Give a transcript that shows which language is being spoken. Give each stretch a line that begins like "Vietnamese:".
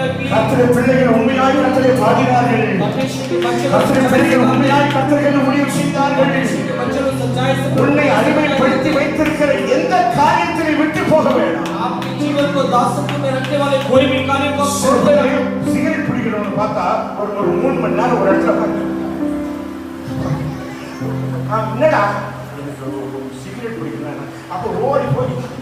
Tamil: கர்த்தருடைய பிள்ளைகள் உண்மையாய் கர்த்தரை பாடினார்கள். கர்த்தருடைய பிள்ளைகள் உண்மையாய் கர்த்தருக்கு முடிவு செய்தார்கள். உன்னை அடிமைப்படுத்தி வைத்திருக்கிற எந்த காரியத்தை விட்டு போக வேண்டாம்.
Hindi: आपके जीवन को दासत्व में रखने वाले कोई भी कार्य को छोड़ दे।
Tamil: சிகரெட் பிடிக்கிறவங்க பார்த்தா ஒரு 3 மணி நேரம் ஒரு இடத்துல என்னடா சிகரெட் பிடிக்கிறேன் அப்போ ஓடி போய்